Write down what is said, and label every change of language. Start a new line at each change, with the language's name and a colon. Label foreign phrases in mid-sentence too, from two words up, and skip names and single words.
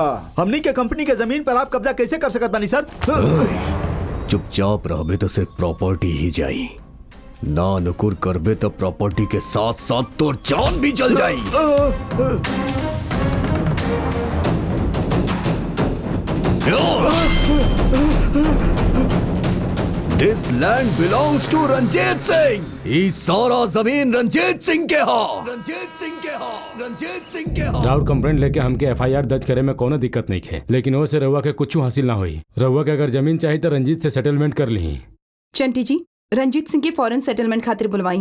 Bhojpuri: हमनी के कंपनी के जमीन पर आप कब्जा कैसे कर सकत बानी सर? चुपचाप रहबे तो सिर्फ प्रॉपर्टी ही जाई, ना नुकुर करबे तो प्रॉपर्टी के साथ साथ तोर जान भी चल जाई।
English: This land belongs to रंजीत सिंह।
Bhojpuri: ई सारा जमीन रंजीत सिंह के हा। रंजीत सिंह के हा। रंजीत सिंह के हा। राउर कंप्लेंट लेके हमके एफआईआर दर्ज करे में कोनो दिक्कत नहीं है, लेकिन वो से रहुआ के कुछ हासिल ना हुई। रहुआ के अगर जमीन चाहिए तो रंजीत से सेटलमेंट कर ली। चंटी जी, रंजीत सिंह के फॉरेन सेटलमेंट खातिर बुलवाई।